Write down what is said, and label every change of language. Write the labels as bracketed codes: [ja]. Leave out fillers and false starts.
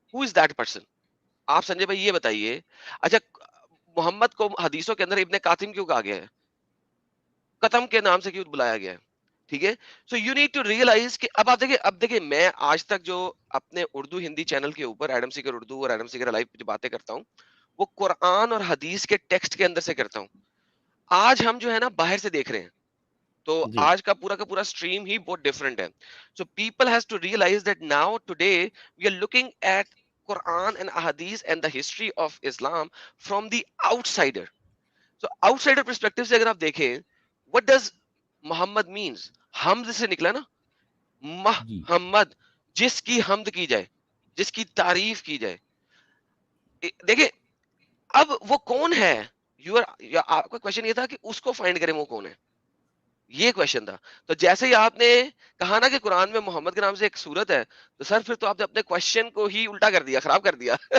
[en] Who is that person? [ur] آپ سنجے بھائی یہ بتائیے. اچھا, محمد کو حدیثوں کے اندر ابن قاسم کیوں کہا گیا ہے, قتم کے نام سے کیوں بلایا گیا ہے؟ ٹھیک ہے, [en] so you need to realise [ur] کہ اب آپ دیکھیں میں آج تک جو اپنے اردو ہندی چینل کے اوپر ایڈم سیکر اردو اور ایڈم سیکر لائیو جو باتیں کرتا ہوں وہ قرآن اور حدیث کے ٹیکسٹ کے اندر سے کرتا ہوں. آج ہم جو ہے نا باہر سے دیکھ رہے ہیں, تو آج کا پورا اسٹریم ہی بہت ڈفرنٹ ہے. [en] So people has to realise that now today we are looking at Quran and Ahadith and the history of Islam from the outsider. So outsider perspective [ur] سے اگر آپ دیکھیں, [en] what does Muhammad means? [ur] حمد سے نکلا نا, محمد جس کی حمد کی جائے, جس کی تعریف کی جائے. دیکھیں اب وہ کون ہے, آپ کا کوشچن یہ تھا کہ اس کو فائنڈ کریں وہ کون ہے, یہ کوشچن تھا. تو جیسے ہی آپ نے کہا نا کہ قرآن میں محمد کے نام سے ایک سورت ہے, تو سر پھر تو آپ نے اپنے کوشچن کو ہی الٹا کر دیا, خراب کر دیا.